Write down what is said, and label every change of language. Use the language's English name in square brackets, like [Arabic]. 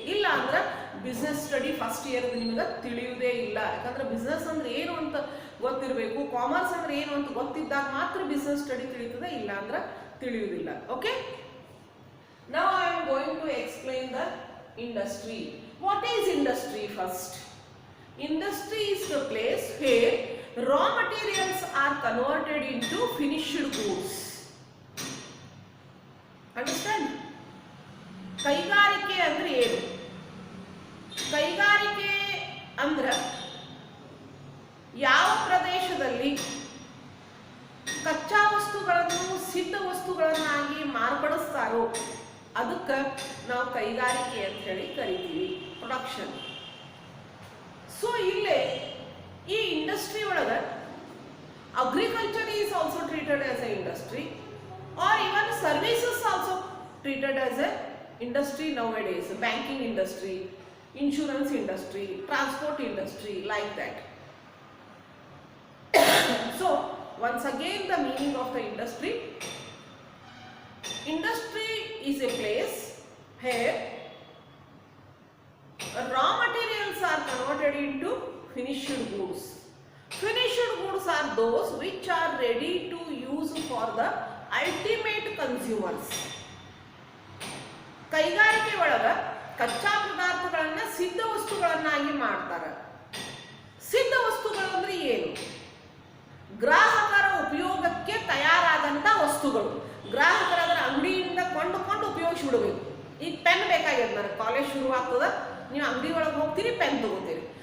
[Kannada] ಇಲ್ಲ ಅಂದ್ರೆ business study first year ನಿಮಗೆ ತಿಳಿಯುವುದೇ ಇಲ್ಲ. ಯಾಕಂದ್ರೆ ಬಿಸ್ನೆಸ್ ಅಂದ್ರೆ ಏನು ಅಂತ ಗೊತ್ತಿರಬೇಕು, ಕಾಮರ್ಸ್ ಅಂದ್ರೆ ಏನು ಅಂತ ಗೊತ್ತಿದ್ದಾಗ ಮಾತ್ರ ಬಿಸ್ನೆಸ್ ಸ್ಟಡಿ ತಿಳಿಯುತ್ತದೆ, ಇಲ್ಲ ಅಂದ್ರೆ ತಿಳಿಯುವುದಿಲ್ಲ. [English] Okay, now I am going to explain the industry. What is industry? First, industry is the place where raw materials are converted into finished goods. [Kannada] Understand? ಕೈಗಾರಿಕೆ ಅಂದ್ರೆ ಏನು? ಕೈಗಾರಿಕೆ ಅಂದ್ರೆ ಯಾವ ಪ್ರದೇಶದಲ್ಲಿ ಕಚ್ಚಾ ವಸ್ತುಗಳನ್ನು ಸಿದ್ಧ ವಸ್ತುಗಳನ್ನಾಗಿ ಮಾರ್ಪಡಿಸ್ತಾರೋ ಅದಕ್ಕೆ ನಾವು ಕೈಗಾರಿಕೆ ಅಂತ ಹೇಳಿ ಕರಿತೀವಿ, ಪ್ರೊಡಕ್ಷನ್. [English] so [Kannada] ಇಲ್ಲೇ ಈ ಇಂಡಸ್ಟ್ರಿ ಒಳಗೆ [English] Agriculture is also treated as a industry, or even services also treated as a industry nowadays. Banking industry, insurance industry, transport industry, like that. So once again the meaning of the industry. Industry is a place where raw materials are converted into finished goods. Finished goods are those which are ready to use for the ultimate consumers. [Kannada] ಕೈಗಾರಿಕೆ ಒಳಗ ಕಚ್ಚಾ ಪದಾರ್ಥಗಳನ್ನ ಸಿದ್ಧ ವಸ್ತುಗಳನ್ನಾಗಿ ಮಾಡ್ತಾರೆ. ಸಿದ್ಧ ವಸ್ತುಗಳು ಅಂದ್ರೆ ಏನು? ಗ್ರಾಹಕರ ಉಪಯೋಗಕ್ಕೆ ತಯಾರಾದಂತ ವಸ್ತುಗಳು. ಗ್ರಾಹಕರ ಅದರ ಅಂಗಡಿಯಿಂದ ಕೊಂಡುಕೊಂಡು ಉಪಯೋಗಿಸ್ಬಿಡ್ಬೇಕು. ಈಗ ಪೆನ್ ಬೇಕಾಗಿದೆ, ನನಗೆ ಕಾಲೇಜ್ ಶುರು ಆಗ್ತದ, ನೀವು ಅಂಗಡಿ ಒಳಗೆ ಹೋಗ್ತೀರಿ, ಪೆನ್ ತಗೋತೀರಿ.